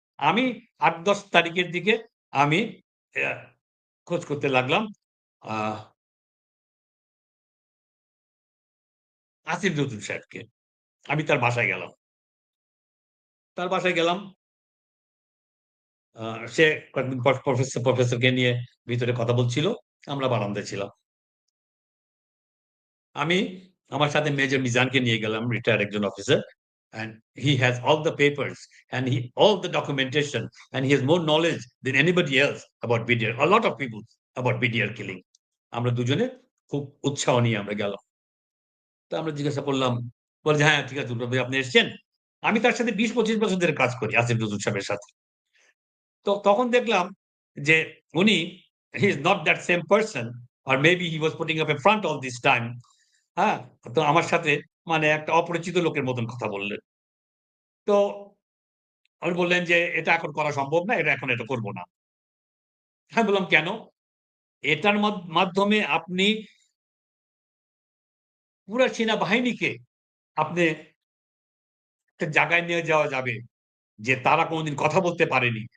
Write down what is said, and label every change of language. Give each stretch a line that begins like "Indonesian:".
Bangla: আমি ৮-১০ তারিখের দিকে আমি অ্যা খোঁজ করতে লাগলাম আ আসিফ নজরুল সাহেবকে। আমি তার বাসায় গেলাম। তার বাসায় গেলাম। আ সে কয়েকদিন পর প্রফেসরকে নিয়ে ভিতরে কথা বলছিল। আমরা বারান্দায় ছিলাম। আমি আমার সাথে মেজর মিজানকে নিয়ে গেলাম, রিটায়ার্ড একজন officer.
English: And he has all the papers and all the documentation and he has more knowledge than anybody else about BDR. A lot of people about BDR killing.
Bangla: আমরা দুজনে খুব উৎসাহ নিয়ে আমরা গেলাম। তো আমরা জিজ্ঞাসা করলাম, বলে যে, "হ্যাঁ, ঠিক আছে দুর্গা ভাই আপনি এসছেন?" আমি তার সাথে ২০-২৫ বছর ধরে কাজ করি আসিফ নজরুল সাহেবের সাথে। তো তখন দেখলাম যে উনি
English: he is not that same person or maybe he was putting up a front all this time.
Bangla: হ্যাঁ? তো আমার সাথে মানে একটা অপরিচিত লোকের মতন কথা বললেন। তো আপনি বললেন যে, "এটা এখন করা সম্ভব না। এটা করব না।" আমি বললাম, "কেন?" এটার মাধ্যমে আপনি পুরা সেনাবাহিনীকে আপনি একটা জায়গায় নিয়ে যাওয়া যাবে যে তারা কোনদিন কথা বলতে পারেনি।